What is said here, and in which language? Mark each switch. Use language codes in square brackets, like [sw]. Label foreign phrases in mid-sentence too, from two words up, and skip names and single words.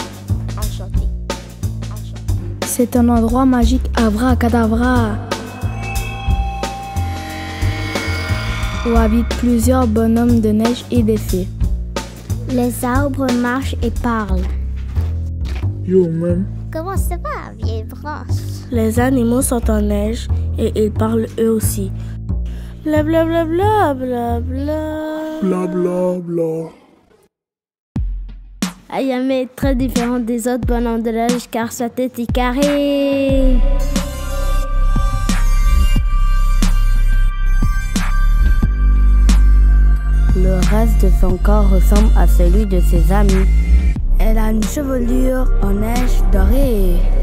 [fr] C'est un endroit magique, abracadabra, où habitent plusieurs bonhommes de neige et des fées. Les arbres marchent et parlent. [en] Yo, man. [fr] Comment ça va, vieille branche? Les animaux sont en neige et ils parlent eux aussi. Bla bla bla bla bla bla. Bla bla bla. Ayame est très différente des autres bonhommes de neige car sa tête est carrée. Le reste de son corps ressemble à celui de ses amis. Elle a une chevelure en neige dorée.